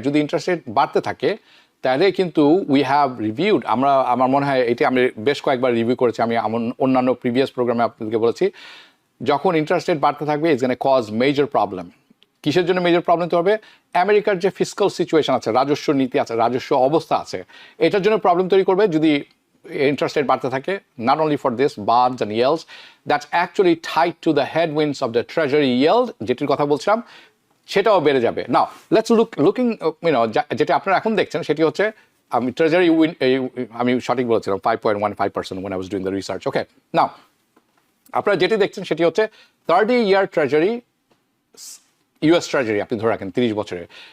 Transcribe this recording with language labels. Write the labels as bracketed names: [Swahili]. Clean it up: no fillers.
[Bangla] যদি interest rate বাড়তে থাকে তাহলে কিন্তু [English] we have reviewed, [Bangla] আমার মনে হয় এটি আমি বেশ কয়েকবার রিভিউ করেছি, আমি অন্যান্য প্রিভিয়াস প্রোগ্রামে আপনাদেরকে বলেছি, যখন ইন্টারেস্ট রেট বাড়তে থাকবে [English] It's gonna cause major problem. [Bangla] কিসের জন্য মেজর প্রবলেম তৈরি হবে? আমেরিকার যে ফিসকাল সিচুয়েশন আছে, রাজস্ব নীতি আছে, রাজস্ব অবস্থা আছে, এটার জন্য প্রবলেম তৈরি করবে যদি ইন্টারেস্ট রেট বাড়তে থাকে। [English] not only for this, bonds and yields, that's actually tied to the headwinds of the treasury yield, [Bangla] যেটির কথা বলছিলাম, সেটাও বেড়ে যাবে। [English] now let's looking, [Bangla] যেটা আপনারা এখন দেখছেন সেটি হচ্ছে, আমি ট্রেজারি আমি সঠিক বলেছিলাম 5.15% [English] when I was doing the research. [Bangla] ওকে, নাও আপনারা যেটি দেখছেন সেটি হচ্ছে 30-year ট্রেজারি, ইউএস ট্রেজারি আপনি ধরে রাখেন 30 বছরের।